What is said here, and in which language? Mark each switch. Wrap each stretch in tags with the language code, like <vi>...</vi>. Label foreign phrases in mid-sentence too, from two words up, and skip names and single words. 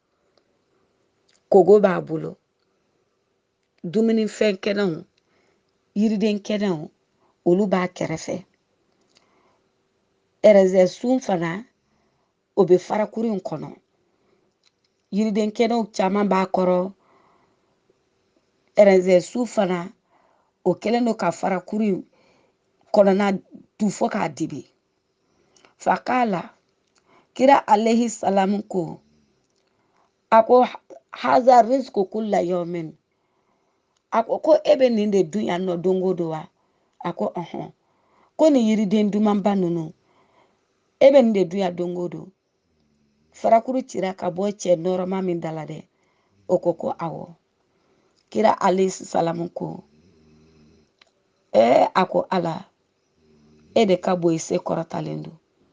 <bm>kogo b'a bolo dumunifɛn kɛnɛw yiriden kɛnɛw olu b'a kɛrɛfɛ ɛrɛzɛ sun fana o bɛ farakuru in kɔnɔ yiriden kɛnɛw caman b'a kɔrɔ ɛrɛzɛ sun fana o kɛlen don ka farakuru in kɔnɔna du fɔ k'a dibi fa k'a la kira</bm> <ar>عليه السلام</ar> <bm>ko a ko haza</bm> <ar>رزق كل يوم</ar> <bm>a ko e bɛ nin de dun yan nɔ don o don wa a ko ɔhɔn ko nin yiriden dumanba ninnu e bɛ nin de dun yan don o don farakuru cira ka bɔ cɛ nɔrɔma min da la dɛ o ko awɔ kira</bm> <ar>عليه السلام</ar> <bm>ko a ko ala e de ka bon i se kɔrɔtalen don</bm>